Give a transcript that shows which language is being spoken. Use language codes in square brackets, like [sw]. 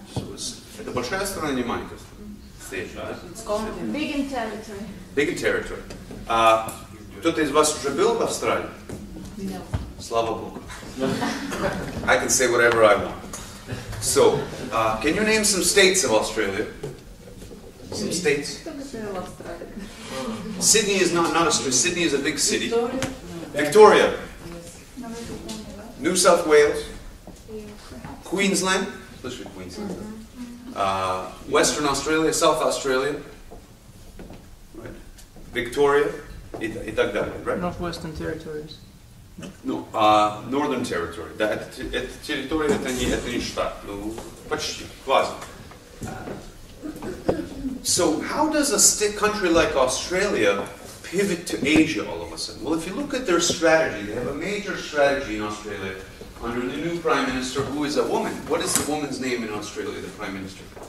[ru] So это большая страна, не маленькая страна. [en] Big in territory. Big in territory. [ru] Кто-то из вас уже был в Австралии? [en] No. [ru] Слава Богу. [en] I can say whatever I want. So, can you name some states of Australia? Some states? Sydney is not Australia. Sydney is a big city. Victoria. New South Wales. Queensland. [ru] Слышали Queensland? [en] Western Australia, South Australia. Right. Victoria. [ru] И так далее, [en] right? Northwestern Territories. No, Northern Territory. [ru] Да, это территория, это не штат. Ну, почти, квази. [en] So, how does a country like Australia pivot to Asia all of a sudden? Well, if you look at their strategy, they have a major strategy in Australia under the new Prime Minister, who is a woman. What is the woman's name in Australia, the Prime Minister?